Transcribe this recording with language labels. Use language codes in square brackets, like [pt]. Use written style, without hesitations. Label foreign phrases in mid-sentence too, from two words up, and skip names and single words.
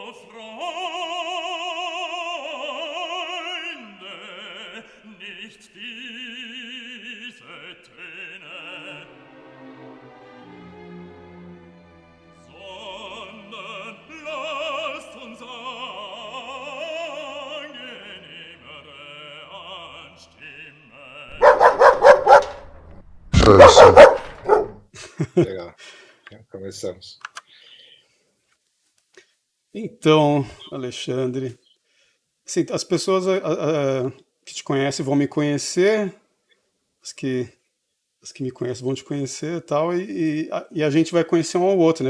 [de] nicht diese Töne, sondern lasst uns angenehmere anstimmen. [pt] Legal. Começamos. Então, Alexandre, assim, as pessoas que te conhecem vão me conhecer, as que me conhecem vão te conhecer e tal, e a gente vai conhecer um ao outro, né?